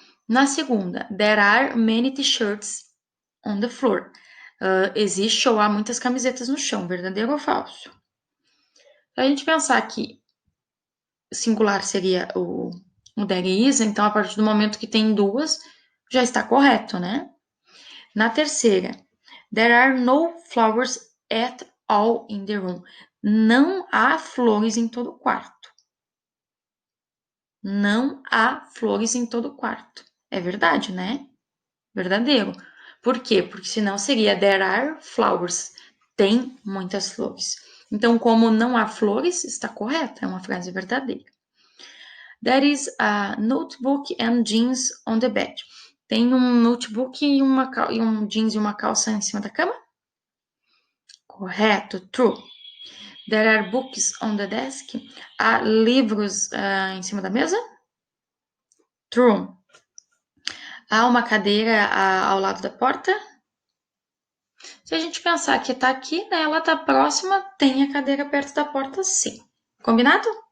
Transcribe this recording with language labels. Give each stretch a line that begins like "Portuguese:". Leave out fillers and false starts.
Portuguese: Na segunda,
English: there are many t-shirts on the floor.
Portuguese: Existe ou há muitas camisetas no chão. Verdadeiro ou falso? Se a gente pensar que singular seria o
English: there is,
Portuguese: então a partir do momento que tem duas, já está correto, né? Na terceira,
English: there are no flowers at all in the room.
Portuguese: Não há flores em todo o quarto. Não há flores em todo o quarto. É verdade, né? Verdadeiro. Por quê? Porque senão seria
English: there are flowers.
Portuguese: Tem muitas flores. Então, como não há flores, está correta. É uma frase verdadeira.
English: There is a notebook and jeans on the bed.
Portuguese: Tem um notebook e um jeans e uma calça em cima da cama? Correto, true.
English: There are books on the desk.
Portuguese: Há livros em cima da mesa? True. Há uma cadeira ao lado da porta? Se a gente pensar que tá aqui, né, ela tá próxima, tem a cadeira perto da porta, sim. Combinado?